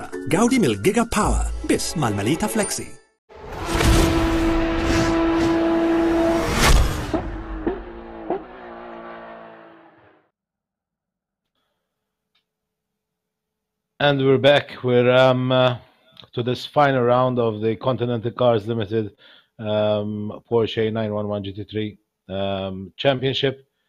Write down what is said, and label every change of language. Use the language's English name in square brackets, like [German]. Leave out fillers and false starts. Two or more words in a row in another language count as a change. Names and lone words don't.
[Maltese] Gawdi mill-Giga Power biss mal-Melita Flexi. [English] And we're back. We're to this final round of the Continental Cars Limited Porsche 911 GT3 Championship.